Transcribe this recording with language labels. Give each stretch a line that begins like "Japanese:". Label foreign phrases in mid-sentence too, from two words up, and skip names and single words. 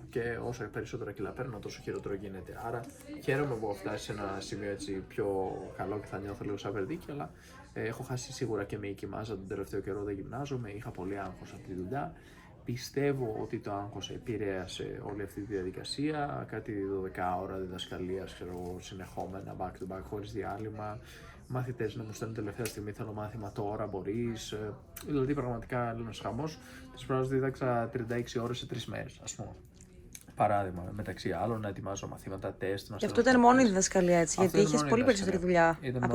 Greek: Και όσο περισσότερα κιλά παίρνω, τόσο χειρότερο γίνεται. Άρα χαίρομαι που έχω φτάσει σε ένα σημείο έτσι πιο καλό και θα νιώθω λίγο σαν βερδίκι, αλλά έχω χάσει σίγουρα και μυϊκή μάζα τον τελευταίο καιρό, δεν γυμνάζομαι, είχα πολύ άγχος από τη δουλειά. Πιστεύω ότι το άγχος επηρέασε όλη αυτή τη διαδικασία, κάτι 12 ώρα διδασκαλίας, ξέρω εγώ, συνεχόμενα,
English: back to back,
Greek: χωρίς διάλειμμα. Μαθητές να μου στέλνουν τελευταία στιγμή, θέλω μάθημα τώρα, μπορείς. Δηλαδή, πραγματικά ένας χαμός. Τις προάλλες δίδαξα 36 ώρες σε 3 μέρες, ας πούμε. Παράδειγμα, μεταξύ άλλων, να ετοιμάζω μαθήματα, τεστ. Και αυτό ήταν μόνο η διδασκαλία, έτσι, γιατί είχες πολύ περισσότερη δουλειά από 36.